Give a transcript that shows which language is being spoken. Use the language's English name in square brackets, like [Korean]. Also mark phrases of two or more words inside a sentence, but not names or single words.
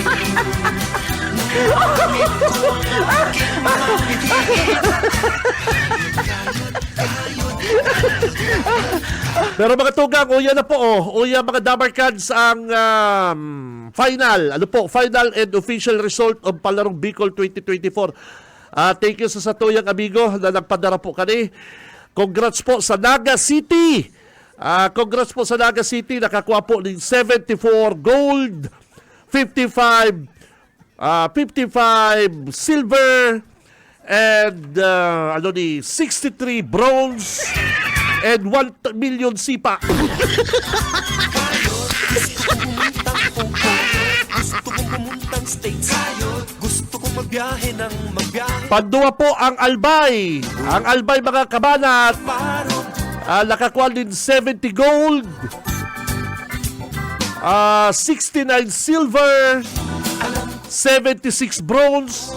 [Bikol] Pero mga tugang, uya na po, uya mga Damarcans ang final. Ano po, [English] final and official result of Palarong Bicol 2024. Thank you [Bikol] sa satuyang amigo na nagpadara po kani. Congrats po sa Naga City. Congrats po sa Naga City. Nakakuha po ng 74 [English] gold, 55 silver, and 63 bronze, and 1 million [Bikol] sipa. [Filipino] Gusto kong pumuntang states. Gusto kong magbiyahe ng magbiyahe. [Bikol] Pandua po ang Albay. Ang Albay mga kabanat. Nakakuha din 70 gold, 69 silver, 76 bronze.